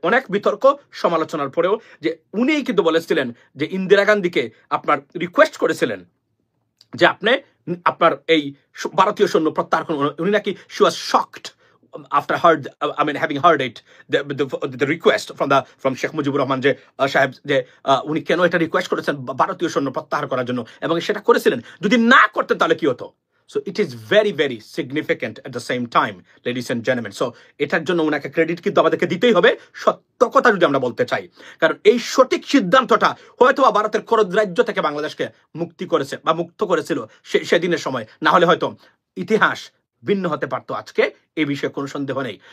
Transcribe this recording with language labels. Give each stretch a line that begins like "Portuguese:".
Bangla: অনেক বিতর্ক সমালোচনার পরেও যে উনিই কিন্তু বলেছিলেন যে ইন্দিরা গান্ধীকে আপনার রিকোয়েস্ট করেছিলেন যে আপনি আপনার এই ভারতীয় সৈন্য প্রত্যাহার করুন। উনি নাকি
English: she was shocked after having heard it, the request from Sheikh Mujibur Rahman
Bangla: যে সাহেব যে উনি কেন এটা রিকোয়েস্ট করেছেন ভারতীয় সৈন্য প্রত্যাহার করার জন্য, এবং সেটা করেছিলেন। যদি না করতেন তাহলে কি হতো?
English: So it is very, very significant at the same time, ladies and gentlemen.
Bangla: So এটার জন্য ওনাকে ক্রেডিট কিন্তু আমাদেরকে দিতেই হবে, সত্য কথা যদি আমরা বলতে চাই। কারণ এই সঠিক সিদ্ধান্তটা হয়তো ভারতের খরদ রাজ্য থেকে বাংলাদেশকে মুক্তি করেছে বা মুক্ত করেছিল সেদিনের সময়, না হলে হয়তো ইতিহাস ভিন্ন হতে পারতো আজকে, এই বিষয়ে কোনো সন্দেহ নেই।